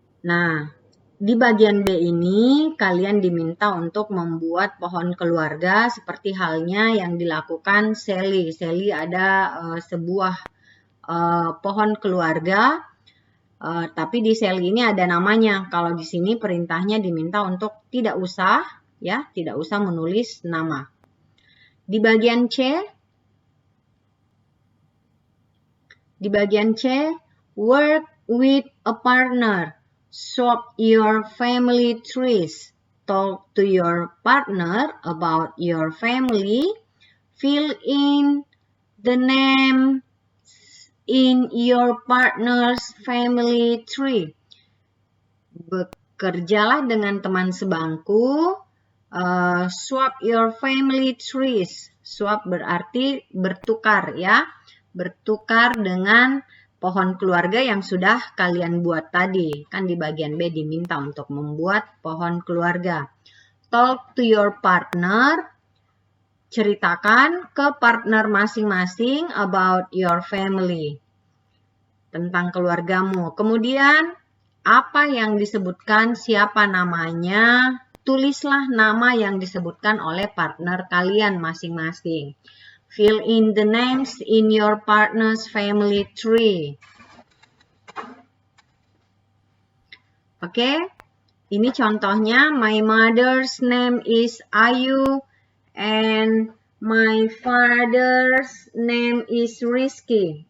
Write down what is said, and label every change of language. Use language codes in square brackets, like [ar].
[id] Nah, di bagian B ini kalian diminta untuk membuat pohon keluarga seperti halnya yang dilakukan Sally. Sally ada sebuah pohon keluarga, tapi di Sally ini ada namanya. Kalau di sini perintahnya diminta untuk tidak usah, ya, tidak usah menulis nama. Di bagian C, [en] work with a partner. Swap your family trees. Talk to your partner about your family. Fill in the name in your partner's family tree. [id] Bekerjalah dengan teman sebangku. [en] Swap your family trees. Swap [id] berarti bertukar, ya. Bertukar dengan pohon keluarga yang sudah kalian buat tadi. Kan di bagian B diminta untuk membuat pohon keluarga. [en] Talk to your partner. [id] Ceritakan ke partner masing-masing [en] about your family. [id] Tentang keluargamu. Kemudian, apa yang disebutkan, siapa namanya, tulislah nama yang disebutkan oleh partner kalian masing-masing. [en] Fill in the names in your partner's family tree. [id] Oke, ini contohnya. [en] My mother's name is Ayu and my father's name is Rizky.